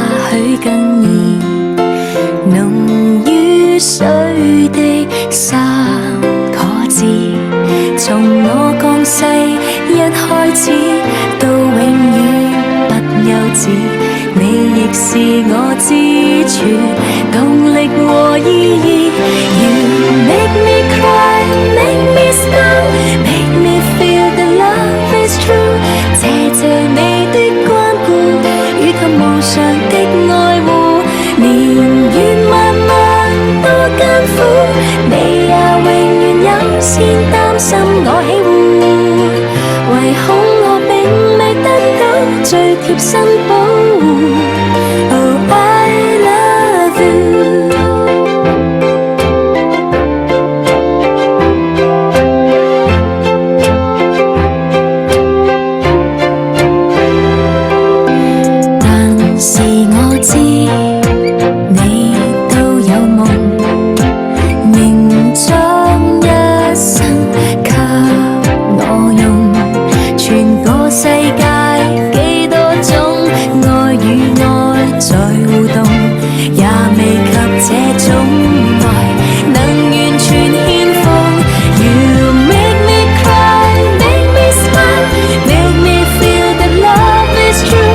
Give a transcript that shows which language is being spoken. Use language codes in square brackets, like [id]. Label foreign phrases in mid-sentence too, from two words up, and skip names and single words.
[yue] 許更易，濃於水的三個字，從我降世一開始到永遠不休止，你亦是我支柱，動力和意義。 [en] You make me cry, make me smile, make me feel that love is true。 [yue] 謝謝你的關顧，與及無常的愛護，年月漫漫多艱苦，你也永遠優先擔心我喜惡，唯恐我並未得到最貼身保護。 [en] Oh, I love you。 [yue] 但是我知你都有夢，凝裝一生給我用，全個世界幾多種愛與愛在互動，也未及這種愛能完全獻奉。 [en] You make me cry, make me smile, make me feel that love is true。